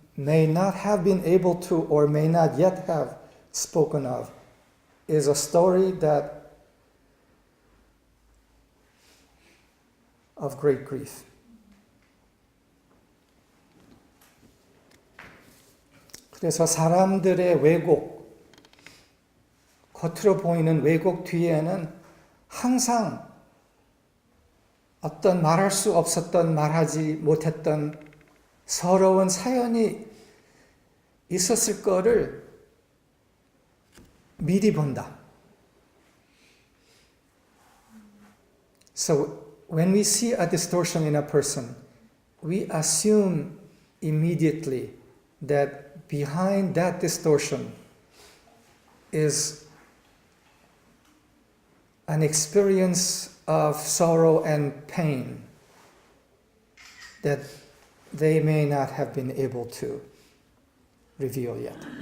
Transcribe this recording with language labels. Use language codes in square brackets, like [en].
[en] may not have been able to or may not yet have spoken of is a story that of great grief. [ko] 그래서 사람들의 왜곡, 겉으로 보이는 왜곡 뒤에는 항상 어떤 말할 수 없었던, 말하지 못했던 서러운 사연이 있었을 거를 미리 본다. [en] So when we see a distortion in a person, we assume immediately that behind that distortion is an experience of sorrow and pain that they may not have been able to reveal yet.